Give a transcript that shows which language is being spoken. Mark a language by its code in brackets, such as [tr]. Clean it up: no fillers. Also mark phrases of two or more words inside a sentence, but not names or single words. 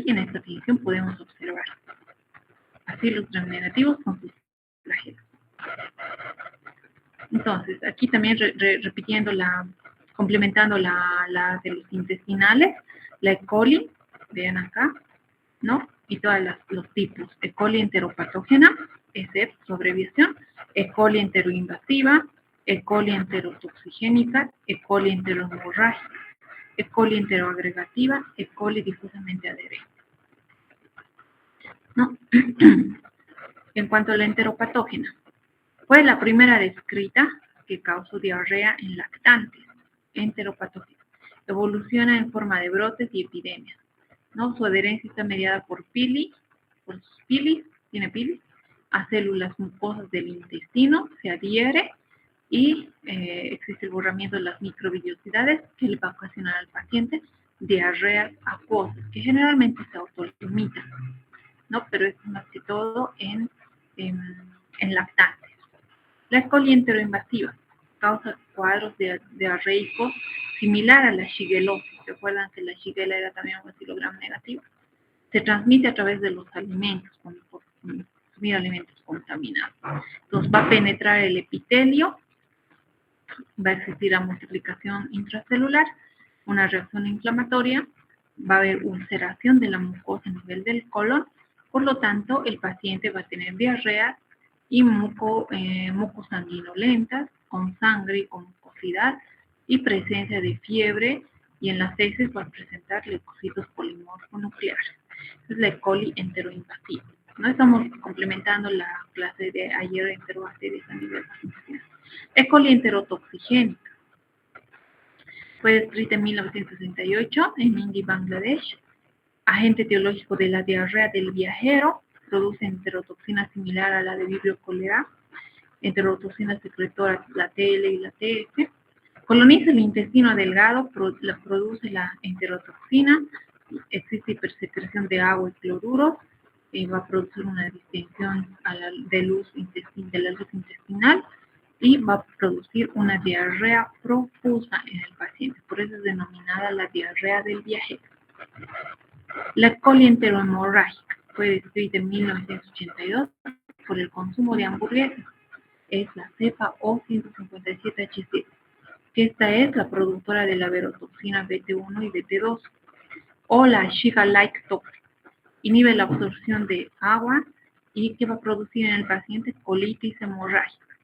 [es] Y en esta tinción podemos observar. Así los gram negativos con sus flagelos. Entonces, aquí también repitiendo complementando la de los intestinales, la E. coli, vean acá, ¿no? Y todos los tipos. E. coli enteropatógena, ESEP, su abreviación, E. coli enteroinvasiva, E. coli enterotoxigénica, E. coli enterohemorrágica, E. coli enteroagregativa, E. coli difusamente adherente. ¿No? En cuanto a la enteropatógena, fue la primera descrita que causó diarrea en lactantes, enteropatógena. Evoluciona en forma de brotes y epidemias, ¿no? Su adherencia está mediada por sus pilis, tiene pilis, a células mucosas del intestino, se adhiere y existe el borramiento de las microvillosidades que le va a ocasionar al paciente diarreas acuosas, que generalmente se autolimitan, ¿no? Pero es más que todo en lactantes. La E. coli enteroinvasiva causa cuadros diarreicos similar a la shigelosis. ¿Recuerdan que la shigella era también un bacilogramo negativo? Se transmite a través de los alimentos, por consumir alimentos contaminados. Entonces va a penetrar el epitelio, va a existir la multiplicación intracelular, una reacción inflamatoria, va a haber ulceración de la mucosa a nivel del colon, por lo tanto el paciente va a tener diarrea y mucosanguinolentas, con sangre y con mucosidad y presencia de fiebre, y en las heces va a presentar leucocitos polimorfonucleares. Es la E. coli enteroinvasiva. No estamos complementando la clase de ayer enterobacterias a nivel intestinal. E. coli enterotoxigénica. Fue descrita en 1968 en India, Bangladesh. Agente etiológico de la diarrea del viajero. Produce enterotoxina similar a la de Vibrio cholerae. Enterotoxina secretora, la TL y la TF. Coloniza el intestino delgado, produce la enterotoxina. Existe hipersecreción de agua y cloruros. Va a producir una distensión de la luz intestinal y va a producir una diarrea profusa en el paciente. Por eso es denominada la diarrea del viajero. La E. coli enterohemorrágica fue descrita en 1982 por el consumo de hamburguesas. Es la cepa O157H7, que esta es la productora de la verotoxina BT1 y BT2, o la Shiga-like toxin. Inhibe la absorción de agua y que va a producir en el paciente colitis hemorrágica.